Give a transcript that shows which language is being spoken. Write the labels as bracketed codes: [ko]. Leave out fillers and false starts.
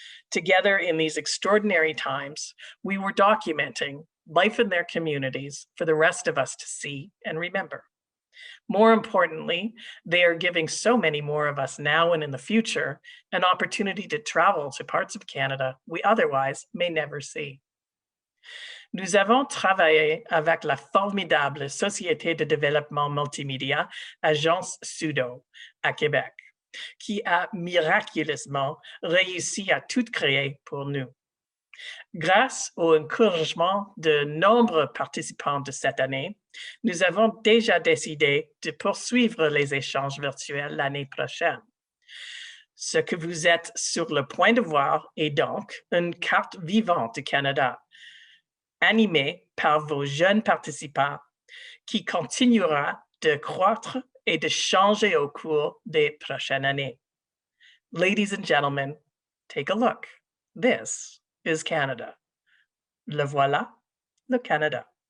[en] Together in these extraordinary times, we were documenting life in their communities for the rest of us to see and remember. More importantly, they are giving so many more of us now and in the future an opportunity to travel to parts of Canada we otherwise may never see. [fr] Nous avons travaillé avec la formidable Société de développement multimédia, Agence Sudo, à Québec, qui a miraculeusement réussi à tout créer pour nous. Grâce au encouragement de nombreux participants de cette année, nous avons déjà décidé de poursuivre les échanges virtuels l'année prochaine. Ce que vous êtes sur le point de voir est donc une carte vivante du Canada, animée par vos jeunes participants, qui continuera de croître et de changer au cours des prochaines années. [en] Ladies and gentlemen, take a look. This is Canada. [fr] Le voilà, le Canada.